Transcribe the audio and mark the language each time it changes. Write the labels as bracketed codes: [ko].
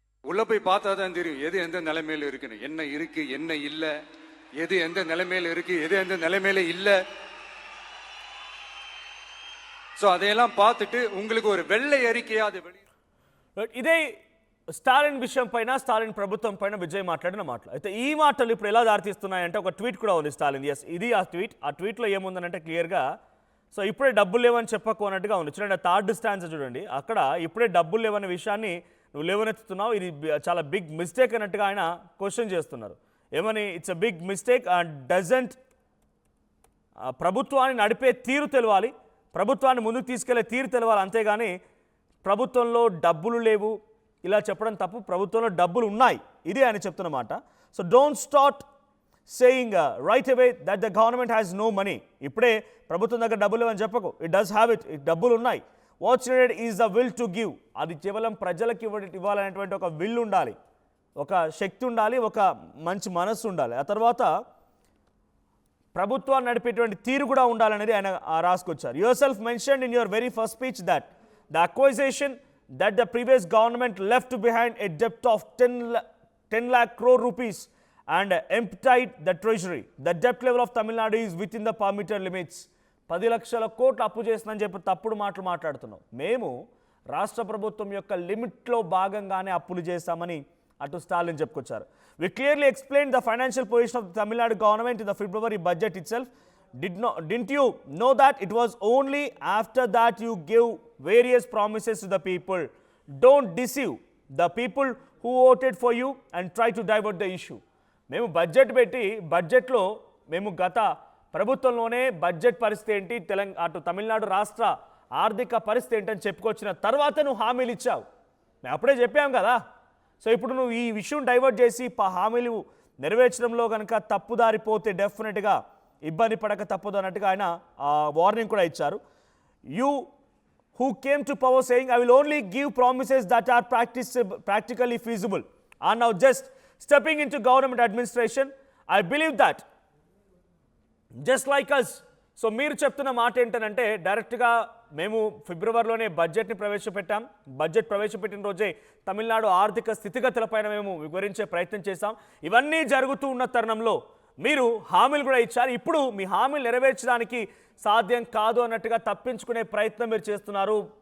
[ta] உள்ள போய் பார்த்தா தான் தெரியும் எது எந்த நிலைமையில இருக்குன்னு, என்ன இருக்கு என்ன இல்ல, எது எந்த நிலைமையில இருக்கு எது எந்த நிலைமையில இல்ல. சோ அதையெல்லாம் பார்த்துட்டு உங்களுக்கு ஒரு வெள்ளை அறிக்கையா அது [te] ఇదే స్టాలిన్ విషయం పైన, స్టాలిన్ ప్రభుత్వం పైన విజయ్ మాట్లాడిన మాటలు. అయితే ఈ మాటలు ఇప్పుడు ఎలా దారితీస్తున్నాయంటే ఒక ట్వీట్ కూడా ఉంది స్టాలిన్. ఎస్, ఇది ఆ ట్వీట్. ఆ ట్వీట్లో ఏముందనంటే క్లియర్గా, సో ఇప్పుడే డబ్బులు లేవని చెప్పకు అన్నట్టుగా ఉంది. చూడండి, థర్డ్ స్టాన్స్ చూడండి, అక్కడ ఇప్పుడే డబ్బులు లేవనే విషయాన్ని నువ్వు లేవనెత్తుతున్నావు, ఇది చాలా బిగ్ మిస్టేక్ అన్నట్టుగా ఆయన క్వశ్చన్ చేస్తున్నారు. ఏమని? [en] it's a big mistake and doesn't, [te] ప్రభుత్వాన్ని నడిపే తీరు తెలవాలి, ప్రభుత్వాన్ని ముందుకు తీసుకెళ్లే తీరు తెలవాలి, అంతేగాని ప్రభుత్వంలో డబ్బులు లేవు ఇలా చెప్పడం తప్పు. ప్రభుత్వంలో డబ్బులు ఉన్నాయి, ఇది ఆయన చెప్తున్నమాట. [en] So don't start saying right away that the government has no money. [te] ఇప్పుడే ప్రభుత్వం దగ్గర డబ్బులు లేవని చెప్పకు. [en] it does have it, [te] డబ్బులు ఉన్నాయి. [en] What's needed is the will to give. [te] అది కేవలం ప్రజలకు ఇవ్వాలనేటువంటి ఒక విల్ ఉండాలి, ఒక శక్తి ఉండాలి, ఒక మంచి మనస్సు ఉండాలి. ఆ తర్వాత ప్రభుత్వాన్ని నడిపేటువంటి తీరు కూడా ఉండాలనేది ఆయన రాసుకొచ్చారు. [en] Yourself mentioned in your very first speech that the acquisition that the previous government left behind a debt of 10 lakh crore rupees and emptied the treasury. The debt level of Tamil Nadu is within the permitted limits. [te] 10 లక్షల కోట్లు అప్పు చేస్తుందని చెప్పి తప్పుడు మాటలు మాట్లాడుతున్నాం. మేము రాష్ట్ర ప్రభుత్వం యొక్క లిమిట్లో భాగంగానే అప్పులు చేస్తామని అటు స్టాలిన్ చెప్పుకొచ్చారు. [en] We clearly explained the financial position of the Tamil Nadu government in the February budget itself. Didn't you know that it was only after that you gave various promises to the people? Don't deceive the people who voted for you and try to divert the issue. [te] మేము budget పెట్టి, బడ్జెట్లో మేము గత ప్రభుత్వంలోనే budget పరిస్థితి ఏంటి, అటు తమిళనాడు రాష్ట్ర ఆర్థిక పరిస్థితి ఏంటని చెప్పుకొచ్చిన తర్వాత నువ్వు హామీలు ఇచ్చావు. మేము అప్పుడే చెప్పాం కదా. సో ఇప్పుడు నువ్వు ఈ విషయం డైవర్ట్ చేసి హామీలు నెరవేర్చడంలో కనుక తప్పుదారిపోతే డెఫినెట్గా ఇబ్బంది పడక తప్పదు అన్నట్టుగా ఆయన వార్నింగ్ కూడా ఇచ్చారు. [en] You who came to power saying I will only give promises that are practically feasible are now just stepping into government administration. I believe that just like us. [te] So మీరు చెప్తున్న మాట ఏంటంటే, డైరెక్ట్గా మేము ఫిబ్రవరిలోనే బడ్జెట్ని ప్రవేశపెట్టాం. బడ్జెట్ ప్రవేశపెట్టిన రోజే తమిళనాడు ఆర్థిక స్థితిగతులపైన మేము వివరించే ప్రయత్నం చేశాం. ఇవన్నీ జరుగుతూ ఉన్న తరుణంలో మీరు హామీలు కూడా ఇచ్చారు. ఇప్పుడు మీ హామీలు నెరవేర్చడానికి సాధ్యం కాదు అన్నట్టుగా తప్పించుకునే ప్రయత్నం మీరు చేస్తున్నారు.